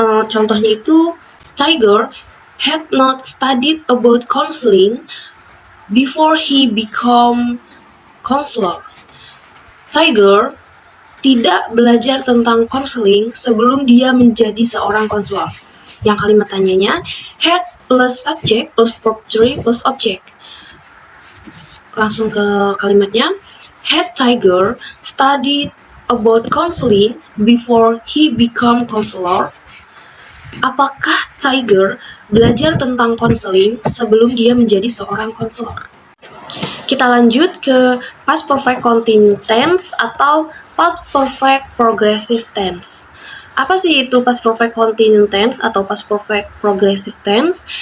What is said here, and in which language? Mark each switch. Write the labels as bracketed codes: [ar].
[en] Contohnya itu Tiger had not studied about counseling before he become counselor. [id] Tiger tidak belajar tentang counseling sebelum dia menjadi seorang konselor. Yang kalimat tanyanya [en] had plus subject plus verb 3 plus object. [id] Langsung ke kalimatnya, [en] had Tiger studied about counseling before he become counselor? [id] Apakah Tiger belajar tentang counseling sebelum dia menjadi seorang konselor? Kita lanjut ke past perfect continuous tense atau past perfect progressive tense. Apa sih itu past perfect continuous tense atau past perfect progressive tense?